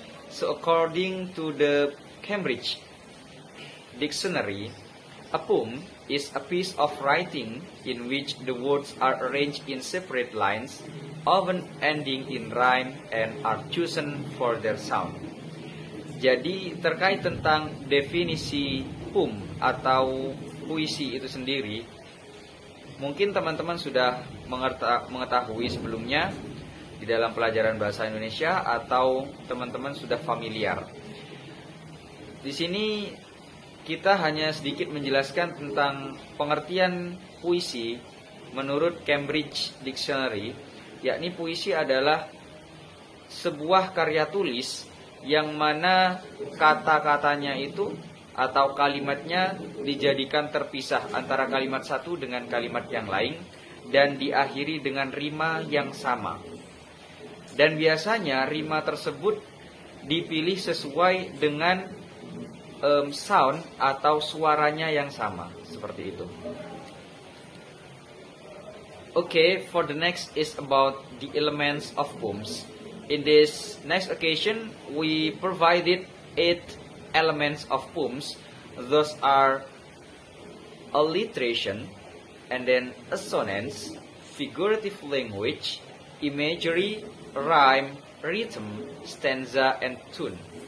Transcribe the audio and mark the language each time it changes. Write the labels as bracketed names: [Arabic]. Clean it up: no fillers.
[English] So according to the Cambridge Dictionary, a poem is a piece of writing in which the words are arranged in separate lines, often ending in rhyme and are chosen for their sound. [Indonesian] Jadi terkait tentang definisi poem atau puisi itu sendiri, mungkin teman-teman sudah mengetahui sebelumnya di dalam pelajaran bahasa Indonesia atau teman-teman sudah familiar. Di sini kita hanya sedikit menjelaskan tentang pengertian puisi menurut Cambridge Dictionary, yakni puisi adalah sebuah karya tulis yang mana kata-katanya itu atau kalimatnya dijadikan terpisah antara kalimat satu dengan kalimat yang lain dan diakhiri dengan rima yang sama. Dan biasanya rima tersebut dipilih sesuai dengan sound atau suaranya yang sama, seperti itu. [English] Okay, for the next is about the elements of poems. In this next occasion, we provided 8 elements of poems. Those are alliteration, and then assonance, figurative language, imagery, rhyme, rhythm, stanza, and tune.